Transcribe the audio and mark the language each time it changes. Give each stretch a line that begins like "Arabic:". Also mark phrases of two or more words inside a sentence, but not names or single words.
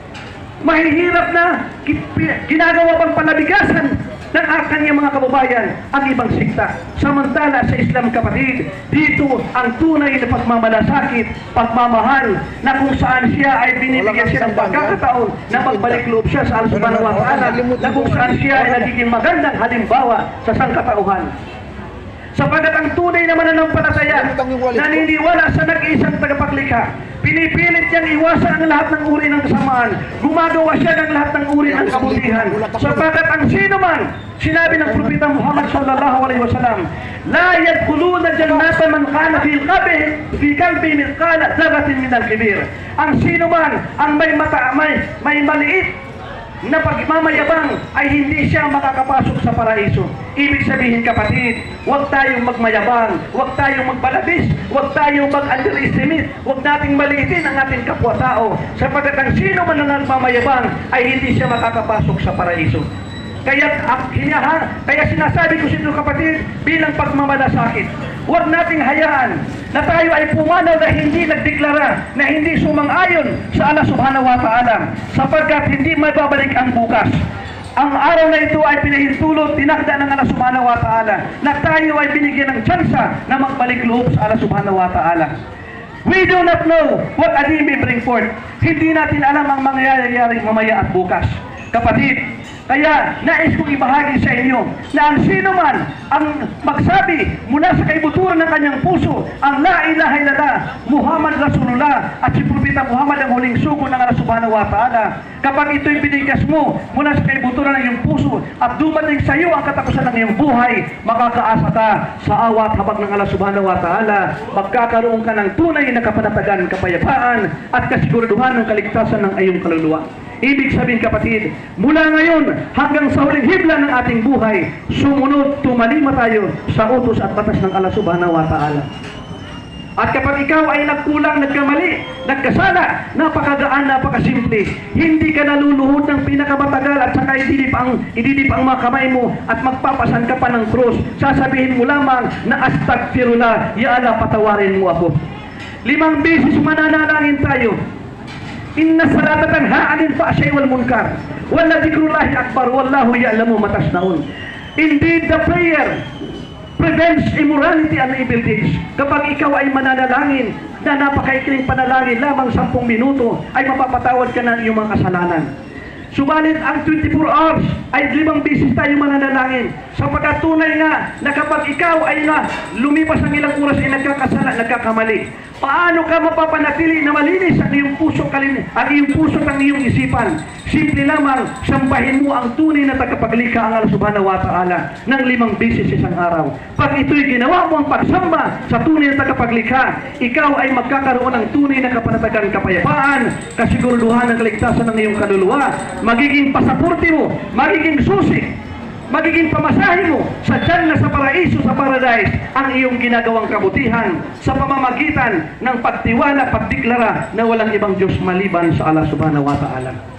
Filipino: Mahihirap na ginagawa pang panabigasan ng kanyang mga kababayan ang ibang sikta. Samantala sa Islam, kapatid, dito ang tunay na pagmamalasakit, pagmamahal, na kung saan siya ay binibigyan siya ng pagkakataon na magbalik loob siya sa Allah
Arabic: سبحانه وتعالى,
Filipino: na kung saan siya ay nagiging magandang halimbawa sa sangkatauhan. Sapagat ang tunay na mananampalataya, naniniwala sa nag-iisang tagapaglikha, pinipilit niyang iwasan ang lahat ng uri ng kasamaan, gumagawa siya ng lahat ng uri ng kabutihan. Sapagat ang sino man, sinabi ng propeta Muhammad
Arabic: صلى الله عليه وسلم, لا يدخلون الجنة من كان في قلبي مثقال ذرة من الكبر.
Filipino: Ang sino man ang may maliit na pagmamayabang ay hindi siya makakapasok sa paraiso. Ibig sabihin, kapatid, huwag tayong magmayabang, huwag tayong magbalabis, huwag tayong mag-underestimate, huwag nating maliitin ang ating kapwa-tao, sapagkat ang sino man ang nagmamayabang ay hindi siya makakapasok sa paraiso. Kaya sinasabi ko sa inyo, kapatid, bilang pagmamalasakit, huwag nating hayaan na tayo ay pumanaw na hindi nagdeklara, na hindi sumang-ayon sa Allah
Arabic: سبحانه وتعالى,
Filipino: sapagkat hindi mababalik ang bukas. Ang araw na ito ay pinahintulot, tinakda ng Allah
Arabic: سبحانه وتعالى
Filipino: na tayo ay binigyan ng tsansa na magbalik loob sa Allah
Arabic: سبحانه وتعالى.
English: We do not know what a day may bring forth.
Filipino: Hindi natin alam ang mangyayari mamaya at bukas. Kapatid, kaya nais kong ibahagi sa inyo na ang sino man ang magsabi mula sa kaibuturan ng kanyang puso ang
Arabic: لا إله إلا الله محمد رسول الله
Filipino: at si Propeta Muhammad ang huling sugo ng Allah
Arabic: سبحانه وتعالى,
Filipino: kapag ito'y binigas mo mula sa kaibuturan ng iyong puso at dumating sa iyo ang katapusan ng iyong buhay, makakaasa ka sa awa at habag ng Allah
Arabic: سبحانه وتعالى.
Filipino: Magkakaroon ka ng tunay na kapanatagan, kapayapaan at kasiguraduhan ng kaligtasan ng iyong kaluluwa. Ibig sabihin, kapatid, mula ngayon hanggang sa huling hibla ng ating buhay, sumunod, tumalima tayo sa utos at batas ng Allah
Arabic: سبحانه وتعالى.
Filipino: At kapag ikaw ay nagkulang, nagkamali, nagkasala, napakagaan, napakasimple, hindi ka naluluhod ng pinakamatagal at saka ididip ang mga kamay mo at magpapasan ka pa ng krus. Sasabihin mo lamang na
Arabic: أستغفر الله، يا الله,
Filipino: patawarin mo ako. 5 beses mananalangin tayo.
Arabic: إن الصلاة تنهى عن الفحشاء والمنكر ولذكر الله أكبر والله يعلم ما تصنعون.
English: Indeed, the prayer prevents immorality and evil deeds.
Filipino: Kapag ikaw ay mananalangin na napakaikling panalangin lamang 10 minuto, ay mapapatawad ka ng iyong mga kasalanan. Subalit ang 24 hours ay 5 beses tayo mananalangin, sapagkat tunay nga na kapag ikaw ay lumipas ang ilang oras ay nagkakasala, nagkakamali. Paano ka mapapanatili na malinis ang iyong puso, ang iyong puso at ang iyong isipan? Simple lamang, sambahin mo ang tunay na tagapaglikha ang Allah
Arabic: سبحانه وتعالى
Filipino: ng 5 beses isang araw. Pag ito'y ginawa mo ang pagsamba sa tunay na tagapaglikha, ikaw ay magkakaroon ng tunay na kapanatagan, kapayapaan, kasiguraduhan ng kaligtasan ng iyong kaluluwa. Magiging pasaporte mo, magiging susi, magiging pamasahe mo sa tiyan na sa paraiso, sa paradise, ang iyong ginagawang kabutihan sa pamamagitan ng pagtiwala, pagdeklara na walang ibang Diyos maliban sa Allah
Arabic: سبحانه وتعالى.